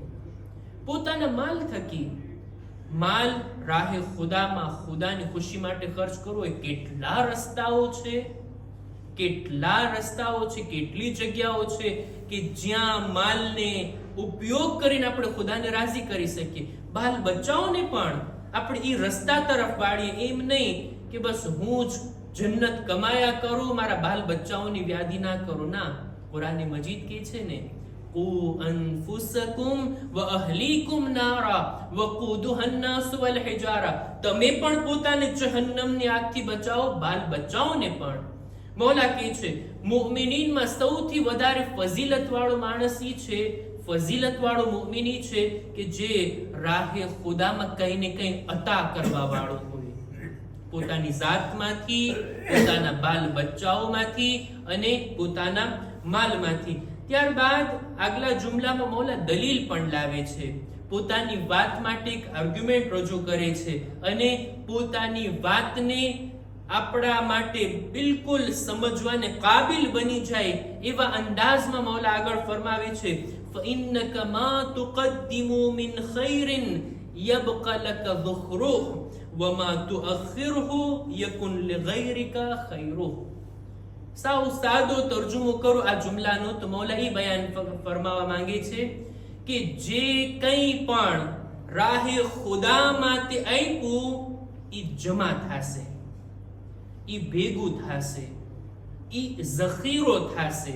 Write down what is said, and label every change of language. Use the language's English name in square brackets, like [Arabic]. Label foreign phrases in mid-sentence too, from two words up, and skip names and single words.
[Gujarati] પોતાના માલ થકી માલ રાહે ખુદામાં ખુદાની ખુશી માટે ખર્ચ કરવો એ કેટલા રસ્તાઓ છે, કેટલી જગ્યાઓ છે કે જ્યાં માલને ઉપયોગ કરીને આપણે ખુદાને રાજી કરી શકીએ. બાલ બચ્ચાઓને પણ આપણે એ રસ્તા તરફ વાળીએ. એમ નહીં કે બસ હું જ જન્નત કમાયા કરું, મારા બાલ બચ્ચાઓની વ્યાધિ ના કરું. ના, કુરાન મજીદ કહે છે ને, [Arabic] قوا أنفسكم وأهليكم نارا وقودها الناس والحجارة. [Gujarati] તમે પણ પોતાને જહન્નમની આગથી બચાવો, બાલ બચ્ચાઓને પણ. મૌલા કહે છે મુઅમિનીનમાં સૌથી વધારે ફઝીલત વાળો માણસ ઈ છે, ફઝીલત વાળો મુઅમિની છે કે જે રાહે ખુદામાં કઈ ને કઈ અતા કરવા વાળો હોય. પોતાની જાતમાંથી, પોતાના બાલ બચ્ચાઓમાંથી અને પોતાના માલમાંથી. ત્યારબાદ આગલા જુમલામાં મૌલા દલીલ પણ લાવે છે. પોતાની વાત માટે એક આર્ગ્યુમેન્ટ રજૂ કરે છે અને પોતાની વાતને આપણા માટે બિલકુલ સમજવાને કાબિલ બની જાય એવા અંદાજમાં મૌલા આગળ ફરમાવે છે, [Arabic] فَإِنَّكَ مَا تُقَدِّمُوا مِنْ خَيْرٍ يَبْقَ لَكَ ذُخْرُهُ وَمَا تُؤَخِّرْهُ يَكُنْ لِغَيْرِكَ خَيْرُهُ. [Gujarati] સાવ સાદો તર્જુમો કરું આ જુમલાનો તો મૌલા એ બયાન ફરમાવા માંગે છે કે જે કંઈ પણ રાહે ખુદામાં તે આપ્યું ઈ જમા થશે, ઈ ભેગું થશે, ઈ ઝખીરો થશે.